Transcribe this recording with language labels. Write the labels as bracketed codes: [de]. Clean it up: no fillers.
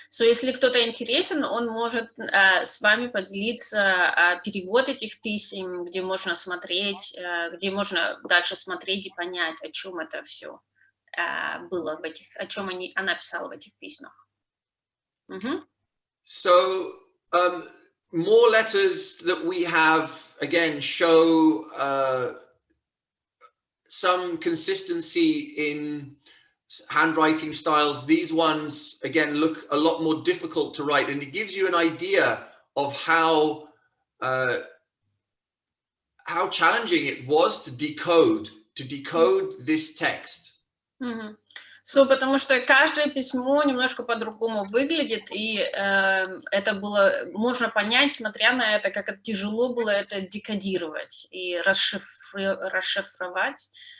[ru] So, если кто-то интересен, он может с вами поделиться перевод этих писем, где можно смотреть, где можно дальше смотреть и понять, о чем это все было о чем она писала в этих письмах. [en] So, more letters that we have, again, show some consistency in handwriting styles. These ones, again, look a lot more difficult to write, and it gives you an idea of how challenging it was to decode this text. [ru] So, потому что каждое письмо немножко по-другому выглядит, и это было, можно понять, смотря на это, как это тяжело было это декодировать и расшифровать.